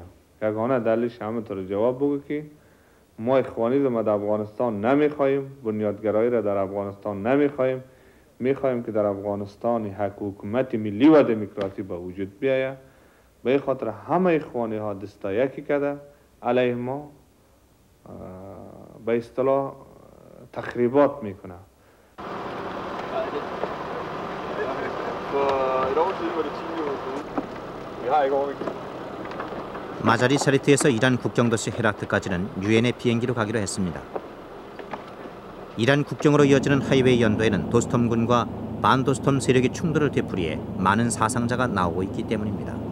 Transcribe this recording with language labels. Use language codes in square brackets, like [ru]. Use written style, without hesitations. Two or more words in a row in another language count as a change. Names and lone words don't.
[fa] یگانه دلیلش همینطور جواب بگو که ما اخوانیسم در افغانستان نمیخوایم، بنیادگرایی را در افغانستان نمیخوایم، میخوایم که در افغانستان یک حکومت ملی و دموکراسی به وجود بیاید. به این خاطر همه اخوانی ها دستا یکی کرده علیه ما به اصطلاح تخریبات میکنه. [ko] 마자리 샤리트에서 이란 국경도시 헤라트까지는 유엔의 비행기로 가기로 했습니다. 이란 국경으로 이어지는 하이웨이 연도에는 도스톰군과 반도스톰 세력이 충돌을 되풀이해 많은 사상자가 나오고 있기 때문입니다.